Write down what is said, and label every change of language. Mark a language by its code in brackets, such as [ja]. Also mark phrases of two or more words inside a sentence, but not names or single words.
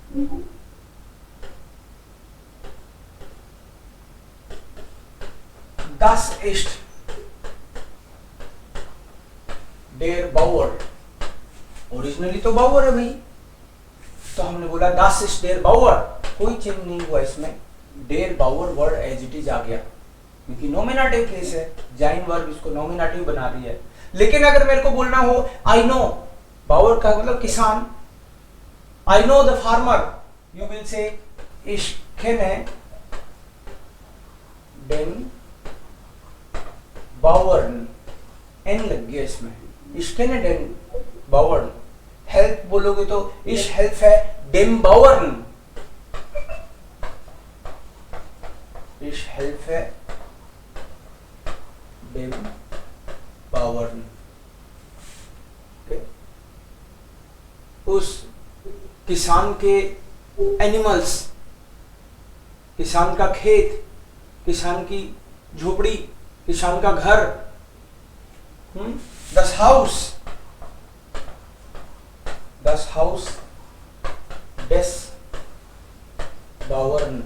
[de] Das ist der Bauer। [hi] ओरिजिनली तो बाउअर है भाई, तो हमने बोला [de] Das ist der Bauer, [hi] कोई चेंज नहीं हुआ इसमें। [de] der Bauer [en] word as it is [hi] आ गया, क्योंकि [en] nominative case [hi] है, जाइन वर्ब इसको नॉमिनेटिव बना रही है। लेकिन अगर मेरे को बोलना हो [en] I know, [hi] बाउअर का मतलब किसान, [en] I know the farmer, you will say [de] ich kenne den Bauern, [hi] एन लग गया इसमें, [de] ich kenne den Bauern. [hi] हेल्प बोलोगे तो [de] ich helfe dem Bauern, ich helfe dem Bauern। [hi] उस किसान के एनिमल्स, किसान का खेत, किसान की झोपड़ी, किसान का घर, [de] das Haus, das Haus des Bauern.